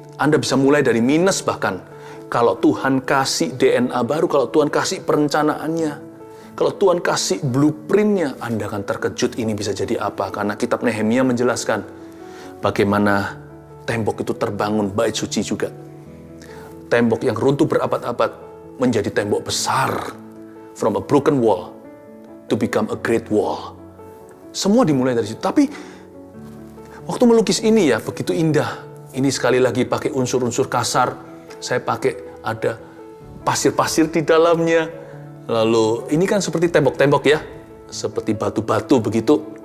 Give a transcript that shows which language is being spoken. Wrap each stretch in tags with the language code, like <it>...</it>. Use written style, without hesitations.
<id>Anda bisa mulai dari minus bahkan. Kalau Tuhan kasih DNA baru, kalau Tuhan kasih perencanaannya, kalau Tuhan kasih blueprintnya, Anda akan terkejut ini bisa jadi apa. Karena kitab Nehemia menjelaskan bagaimana tembok itu terbangun, bait suci juga. Tembok yang runtuh berabad-abad menjadi tembok besar.</id> <en>From a broken wall to become a great wall.</en> <id>Semua dimulai dari situ. Tapi waktu melukis ini ya begitu indah. Ini sekali lagi pakai unsur-unsur kasar. Saya pakai ada pasir-pasir di dalamnya. Lalu ini kan seperti tembok-tembok ya, seperti batu-batu begitu.</id>